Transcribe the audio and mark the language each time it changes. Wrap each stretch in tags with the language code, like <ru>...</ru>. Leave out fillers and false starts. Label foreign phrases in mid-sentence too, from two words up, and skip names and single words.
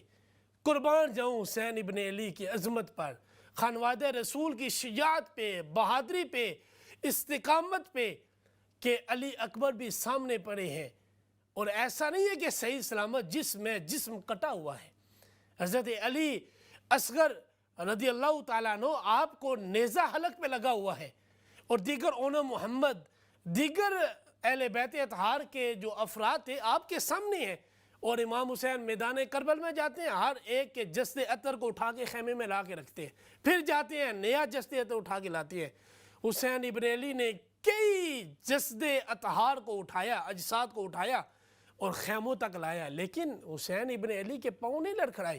<ur>قربان جاؤں حسین ابن علی کی عظمت پر، خانوادہ رسول کی شجاعت پہ، بہادری پہ، استقامت پہ، کہ علی اکبر بھی سامنے پڑے ہیں، اور ایسا نہیں ہے کہ صحیح سلامت جسم کٹا ہوا ہے۔ حضرت علی اصغر</ur> <ar>رضی اللہ تعالیٰ عنہ</ar> <ur>آپ کو نیزہ حلق پہ لگا ہوا ہے، اور دیگر اونم محمد، دیگر اہل بیت اطہار کے جو افراد تھے آپ کے سامنے ہیں، اور امام حسین میدان کربل میں جاتے ہیں، ہر ایک کے جسد عطر کو اٹھا کے خیمے میں لا کے رکھتے ہیں، پھر جاتے ہیں نیا جسد عطر اٹھا کے لاتے ہیں۔ حسین ابن علی نے کئی جسد اطہار کو اٹھایا، اجساد کو اٹھایا اور خیموں تک لایا، لیکن حسین ابن علی کے پاؤں نہیں لڑکھڑائے۔</ur>